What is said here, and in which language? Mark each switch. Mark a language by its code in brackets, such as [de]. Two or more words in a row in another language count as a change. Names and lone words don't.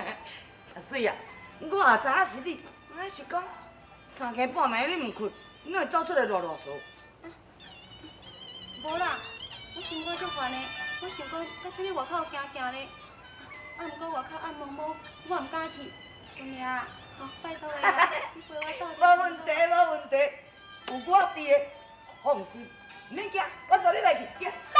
[nan] 阿水啊，我也知影是你，我是讲三更半暝你毋困，你会走出来啰啰嗦。无啦，我心肝足烦的，我想讲要出去外口行行咧。啊，毋过外口暗蒙蒙，我毋敢去。有命啊，好，拜托的啦，你陪我到。无问题，无问题，有我伫的，放心，免惊，我带你来去，行。